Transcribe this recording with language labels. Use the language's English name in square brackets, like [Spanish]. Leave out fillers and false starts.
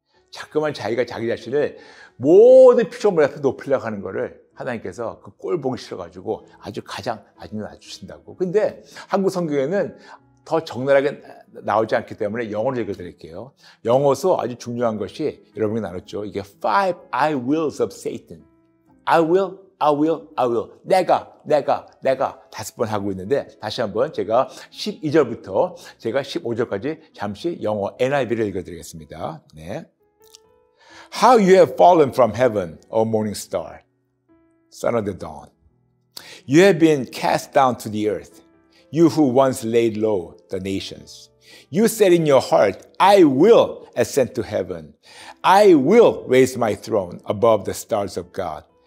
[Korean] 자꾸만 자기가 자기 자신을 모든 피조물 앞에 높이려고 하는 거를 하나님께서 그 꼴 보기 싫어가지고 아주 가장 낮추신다고. 근데 한국 성경에는 더 적나라하게 나오지 않기 때문에 영어로 읽어드릴게요. 영어서 아주 중요한 것이 여러분이 나눴죠. 이게 [English] five I wills of Satan. I will, I will, I will. [Korean] 내가 5번 하고 있는데 다시 한번 제가 12절부터 제가 15절까지 잠시 영어 NIV를 읽어드리겠습니다. 네. [English] How you have fallen from heaven, O morning star, son of the dawn. You have been cast down to the earth. You who once laid low the nations. You said in your heart, I will ascend to heaven. I will raise my throne above the stars of God.